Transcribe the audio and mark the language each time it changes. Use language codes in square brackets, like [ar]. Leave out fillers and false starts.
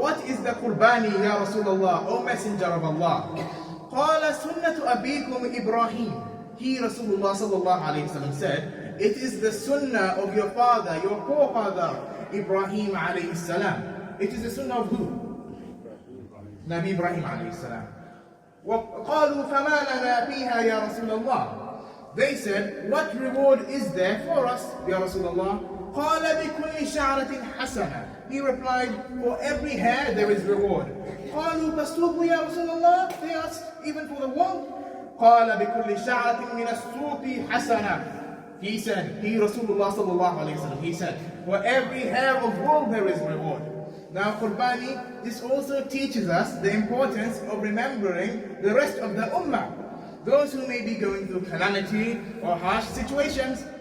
[en] What is the qurbani ya Rasulullah, O Messenger of Allah? [ar] قال سنة أبيكم إبراهيم. [en] He, Rasulullah sallallahu alayhi wa sallam, said, it is the sunnah of your father, your forefather, Ibrahim alayhi salam. It is the sunnah of who? Nabi Ibrahim alayhi salam. [ar] وقالوا فما لنا فيها يا رسول الله. [en] They said, what reward is there for us, Ya Rasulullah? [ar] قال بكل شعرة حسنة. [en] He replied, for every hair there is reward. [ar] قالوا فالسوق يا رسول الله. [en] They asked, even for the wool? [ar] قال بكل شعرة من السوق حسنة. [en] He said, he Rasulullah sallallahu alayhi wa sallam, he said, for every hair of wool there is reward. Now qurbani, this also teaches us the importance of remembering the rest of the ummah. Those who may be going through calamity or harsh situations.